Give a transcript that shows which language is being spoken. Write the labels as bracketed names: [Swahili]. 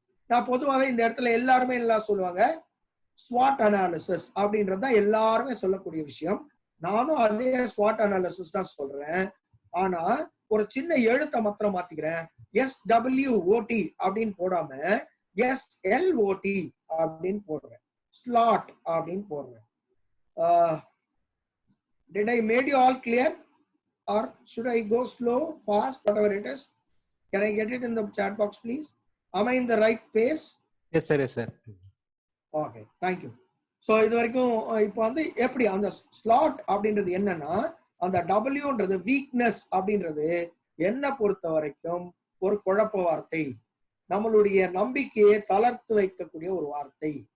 [Tamil] நான் பொதுவாகவே இந்த இடத்துல எல்லாருமே எல்லாம் சொல்லுவாங்க ஸ்வாட் அனாலிசிஸ் அப்படின்றது தான் எல்லாருமே சொல்லக்கூடிய விஷயம். நானும் அதே ஸ்வாட் அனாலிசிஸ் தான் சொல்றேன். ஆனா ஒரு சின்ன எழுத்தை மாத்திரம் மாத்திக்கிறேன். SWOT அப்படின்னு போடாம SLOT அப்படின்னு போடுறேன். ஸ்லாட் அப்படின்னு போடுறேன். [English] Did I made you all clear or should I go slow, fast, whatever it is? Can I get it in the chat box, please? Am I in the right pace? Yes sir, yes sir. Okay, thank you. [Tamil] So இது வரைக்கும் இப்போ வந்து எப்படி அந்த slot அப்படின்றது என்னன்னா, அந்த Wன்றது weakness அப்படின்றது என்ன பொறுத்த வரைக்கும் ஒரு குழப்ப வார்த்தை, நம்மளுடைய நம்பிக்கையை தளர்த்து வைக்கக்கூடிய ஒரு வார்த்தை.